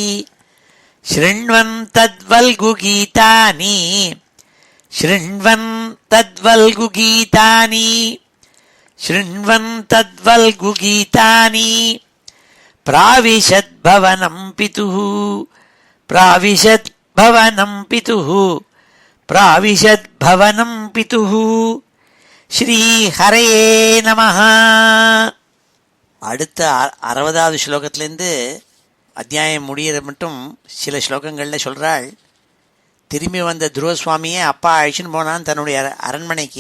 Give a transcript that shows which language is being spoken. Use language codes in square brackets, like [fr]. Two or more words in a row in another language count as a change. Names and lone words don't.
[sa] शृण्वन् तद्वल्गुगीतानि शृण्वन् तद्वल्गुगीतानि शृण्वन् तद्वल्गुगीतानि प्राविशद्भवनं पितुः प्राविशद्भवनं पितुः प्राविशद्भवनं पितुः श्रीहरये नमः. [ta] அடுத்த 60வது ஸ்லோகத்திலேருந்து அத்தியாயம் முடிகிற மட்டும் சில ஸ்லோகங்களில் சொல்கிறாள். திரும்பி வந்த துருவசுவாமியை அப்பா அழிச்சுன்னு போனான் தன்னுடைய அரண்மனைக்கு.